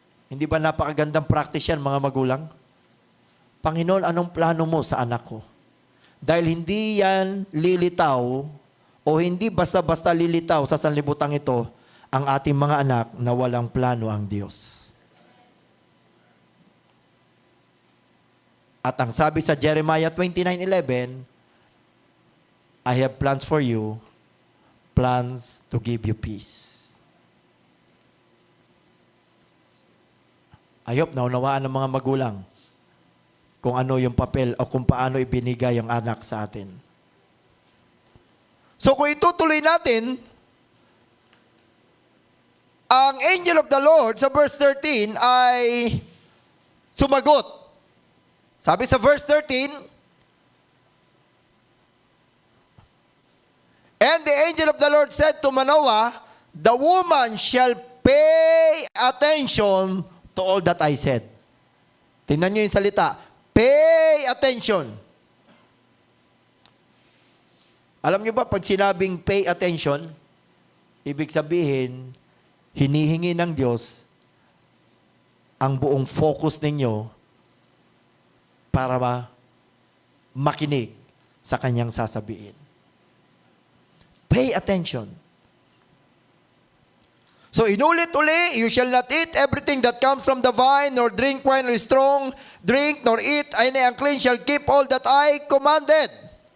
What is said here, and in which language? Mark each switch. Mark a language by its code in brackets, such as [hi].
[tl] Hindi ba napakagandang practice yan, mga magulang? Panginoon, anong plano mo sa anak ko? Dahil hindi yan lilitaw o hindi basta-basta lilitaw sa sanlibutan ito ang ating mga anak na walang plano ang Diyos. At ang sabi sa [en] Jeremiah 29:11, I have plans for you, plans to give you peace. [tl] I hope naunawaan ng mga magulang kung ano yung papel o kung paano ibinigay ang anak sa atin. So kung itutuloy natin, ang angel of the Lord sa verse 13 ay sumagot. Sabi sa [en] verse 13, and the angel of the Lord said to Manoah, the woman shall pay attention to all that I said. [tl] Tingnan nyo yung salita, pay attention. Alam nyo ba, pag sinabing pay attention, ibig sabihin, hinihingi ng Diyos ang buong focus ninyo para makinig sa kanyang sasabihin. [en] Pay attention. So [tl] inulit-uli, [en] you shall not eat everything that comes from the vine, nor drink wine or strong drink, nor eat any unclean, shall keep all that I commanded.